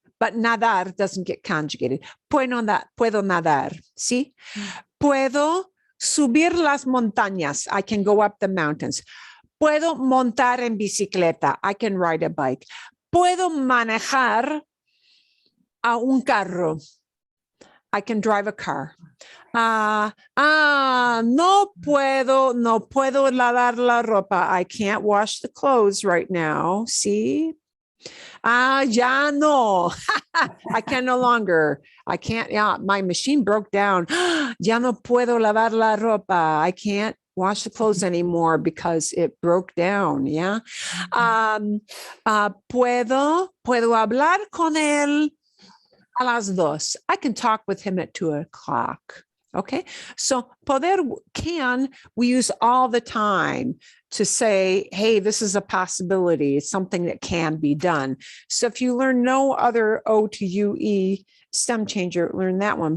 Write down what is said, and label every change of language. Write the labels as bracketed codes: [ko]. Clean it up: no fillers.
[en] But nadar doesn't get conjugated. [es] Puedo nadar. ¿Sí? Puedo subir las montañas. [en] I can go up the mountains. [es] Puedo montar en bicicleta. [en] I can ride a bike. [es] Puedo manejar a un carro. [en] I can drive a car. [es] No puedo lavar la ropa. [en] I can't wash the clothes right now. [es] See? Ya no. [en] I can no longer. I can't. Yeah, my machine broke down. [es] Ya no puedo lavar la ropa. [en] I can't wash the clothes anymore because it broke down. Yeah. [es] Puedo hablar con él a las 2. [en] I can talk with him at 2 o'clock. Okay. So poder, can, we use all the time to say, hey, this is a possibility. It's something that can be done. So if you learn no other O to UE stem changer, learn that one.